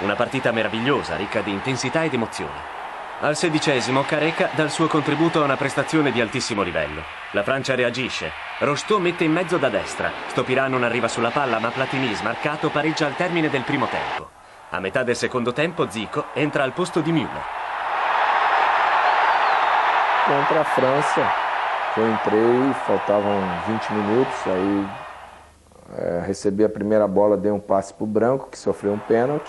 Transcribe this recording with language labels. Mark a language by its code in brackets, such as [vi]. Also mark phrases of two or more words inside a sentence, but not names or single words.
[it] Una partita meravigliosa, ricca di intensità ed emozione. Al 16° Careca dà il suo contributo a una prestazione di altissimo livello. La Francia reagisce. Rocheteau mette in mezzo da destra. Stopiran non arriva sulla palla, ma Platini, smarcato, pareggia al termine del primo tempo. A metà del secondo tempo Zico entra al posto di Müller. [pt] Contra a França, eu entrei, faltavam 20 minutos, aí recebi a primeira bola, dei um passe para o Branco, que sofreu um pênalti.